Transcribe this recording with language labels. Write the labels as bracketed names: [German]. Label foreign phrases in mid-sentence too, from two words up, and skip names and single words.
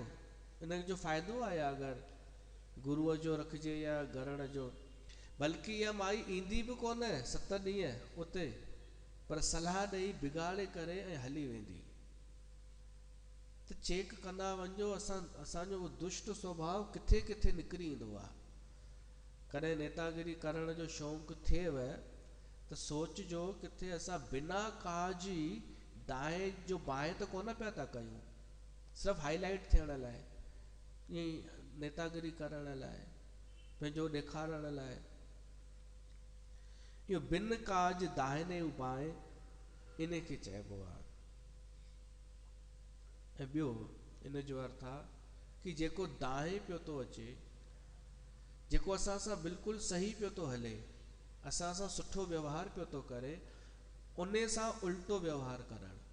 [Sindhi] हिनजो जो फ़ाइदो आहे अगरि गुरूअ जो रखिजे या गरण जो, बल्कि इहा माई ईंदी बि कोन 7 ॾींहं उते, पर सलाह ॾेई बिगाड़े करे ऐं हली वेंदी। त चेक कंदा वञो असांजो दुष्ट स्वभाव किथे किथे निकिरी ईंदो आहे। कॾहिं नेतागिरी करण जो शौक़ु थिएव त सोचिजो किथे असां बिना काज ई दाएं जो बाएं त कोन पिया था कयूं, सिर्फ़ु हाईलाइट थियण लाइ, ईअं नेतागिरी करण लाइ, पंहिंजो ॾेखारण लाइ। इहो बिन काज दाहिने बाएं, इन खे चइबो आहे। ऐं ॿियो इन जो अर्थ आहे कि जेको दाएं पियो थो अचे, जेको असां सां बिल्कुलु सही पियो थो हले, असां सां सुठो व्यवहार पियो थो करे, उन सां उल्टो व्यवहार करणु,